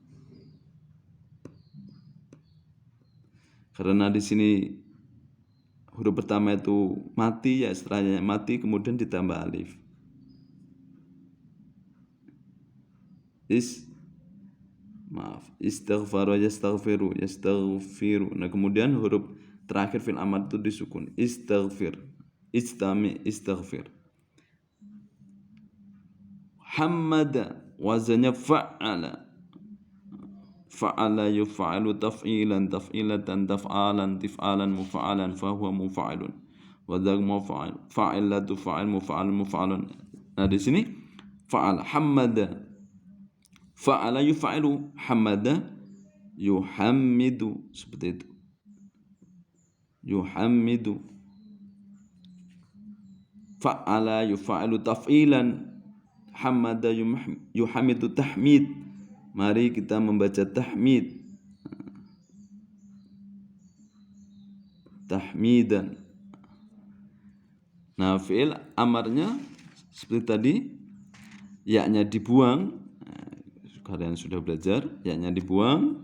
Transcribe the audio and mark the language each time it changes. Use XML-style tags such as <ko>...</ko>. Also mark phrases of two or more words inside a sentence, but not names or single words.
<id>Karena di sini huruf pertama itu mati, ya setelahnya mati kemudian ditambah alif.</id> <ar>استغفار يستغفر، يستغفر.</ar> <id>Nah, kemudian huruf terakhir fil amar itu disukun.</id> <ar>استغفر، استغفر. حمد وزنه فعل. فعّل يفعّل تفعيلا، تفعلة، تفعالا، تفعالا، مفعّلا، فهو مفعّل. وذاك مفعّل، فاعلة فاعل، مفعّل، مفعّل.</ar> <id>Nah, di sini</id> <ar>فعّل، حمّد. فعّل يفعّل، حمّد يحمّد,</ar> <id>seperti itu.</id> <ar>يحمّد. فعّل يفعّل تفعيلا، حمّد يحمّد تحميد.</ar> <id>Mari kita membaca tahmid. Tahmidan. Nah, fi'il amarnya seperti tadi, ya-nya dibuang. Kalian sudah belajar, ya-nya dibuang.</id>